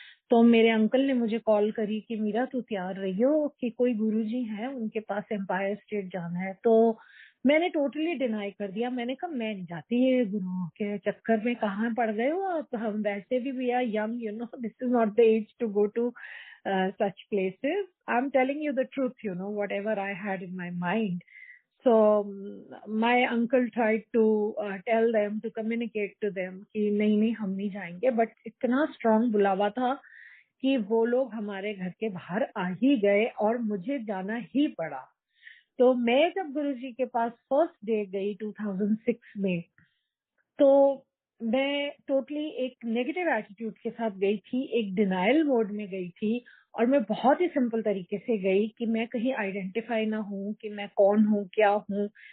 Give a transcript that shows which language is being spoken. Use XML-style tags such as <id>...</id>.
<hi>तो मेरे अंकल ने मुझे कॉल करी कि मीरा तू तैयार रही हो कि कोई गुरुजी हैं, उनके पास एम्पायर स्टेट जाना है। तो मैंने टोटली डिनाई कर दिया। मैंने कहा मैं नहीं जाती, ये गुरुओं के चक्कर में कहाँ पड़ गए हो आप, हम वैसे भी</hi> <en>We are young, this is not the age to go to such places. I'm telling you the truth, whatever I had in my mind. So my uncle tried to tell them, to communicate to them</en> <hi>कि नहीं नहीं हम नहीं जाएंगे, but इतना strong बुलावा था कि वो लोग हमारे घर के बाहर आ ही गए और मुझे जाना ही पड़ा। तो मैं जब गुरुजी के पास फर्स्ट डे गई 2006 में, तो मैं टोटली एक नेगेटिव एटीट्यूड के साथ गई थी, एक डिनायल मोड में गई थी और मैं बहुत ही सिंपल तरीके से गई कि मैं कहीं आइडेंटिफाई ना हूं कि मैं कौन हूं, क्या हूं।</hi>